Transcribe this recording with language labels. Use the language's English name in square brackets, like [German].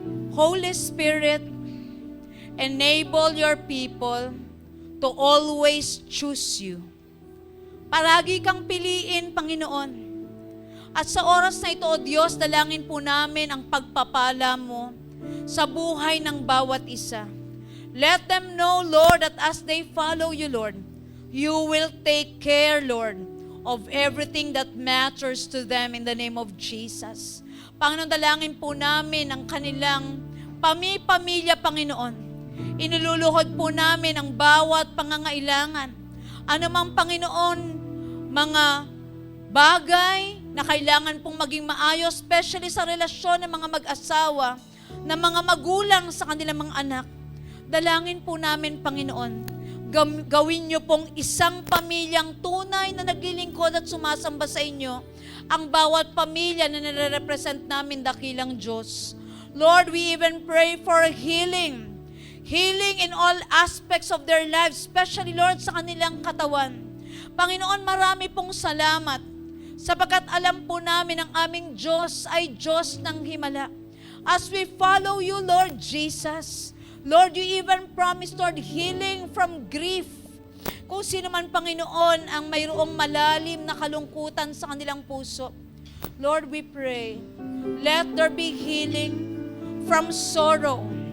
[English] Holy Spirit, enable your people to always choose you. [Filipino] Palagi kang piliin, Panginoon. At sa oras na ito, O Diyos, dalangin po namin ang pagpapala mo sa buhay ng bawat isa. [English] Let them know, Lord, that as they follow you, Lord, you will take care, Lord, of everything that matters to them in the name of Jesus. [Filipino] Panginoon, dalangin po namin ang kanilang pamilya, Panginoon. Iniluluhod po namin ang bawat pangangailangan. Ano mang, Panginoon, mga bagay na kailangan pong maging maayos, especially sa relasyon ng mga mag-asawa, ng mga magulang sa kanilang mga anak. Dalangin po namin, Panginoon, gawin niyo pong isang pamilyang tunay na naglilingkod at sumasamba sa inyo, ang bawat pamilya na nare-represent namin dakilang Diyos. [English] Lord, we even pray for healing. Healing in all aspects of their lives, especially, Lord, [Filipino] sa kanilang katawan. Panginoon, marami pong salamat, sapagkat alam po namin ang aming Diyos ay Diyos ng himala. [English] As we follow you, Lord Jesus, Lord, you even promised, Lord, healing from grief. [Filipino] Kung sino man, Panginoon, ang mayroong malalim na kalungkutan sa kanilang puso, Lord, [English] we pray, let there be healing from sorrow.